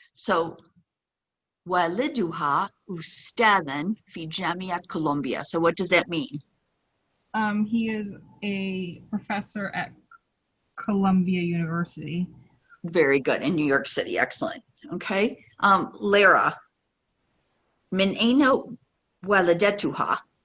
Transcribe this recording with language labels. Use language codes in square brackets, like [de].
[ar] So والدها أستاذا في جامعة كولومبيا. [en] So what does that mean? He is a professor at Columbia University. Very good. In New York City. Excellent. Okay. [ar] Lara, من أين والدتها?